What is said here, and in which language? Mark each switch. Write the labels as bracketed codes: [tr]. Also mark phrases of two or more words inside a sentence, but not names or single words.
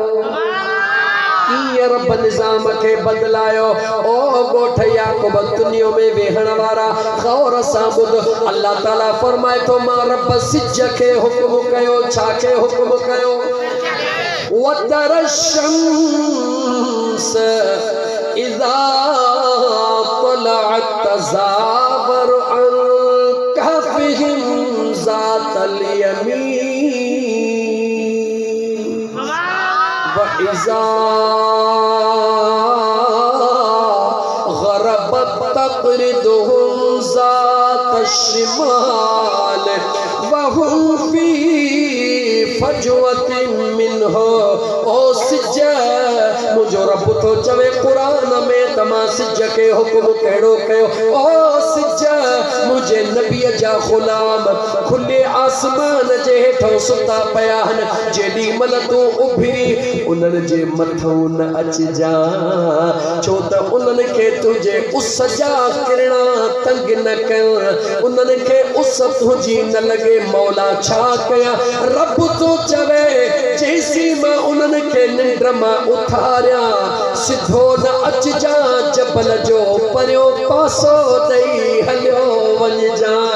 [sd] रब निज़ाम के बदलायो ओ गोठ याकूब दुनिया में वेहण वारा गौर सां ॿुध अल्लाह ताला फरमाए तो मां रब सिज के हुक्म कयो छा के हुक्म कयो [ar] وترى الشمس إذا طلعت تزاور عن كهفهم ذات اليمين وإذا تقرضهم ذات الشمال وهم في فجوة منه [sd] ओ सिज मुझो रब तो चवे कुरान में तमा सिज के हुक्म कहिड़ो कयो ओ सिज मुझे नबी जा ग़ुलाम खुले आसमान जे हेठों सुता पया आहिनि जेॾी महिल तूं उभिरी उन्हनि जे मथां न अचिजा छो त उन्हनि खे तुंहिंजे उस जा किरणा तंग न कयो उन्हनि खे उस तुंहिंजी न लॻे मौला छा कया रब तो चवे जेसी मां उन्हनि खे निंड मां उथारिया सिधो न अचिजा जबल जो परियो पासो ॾेई हलियो वञिजा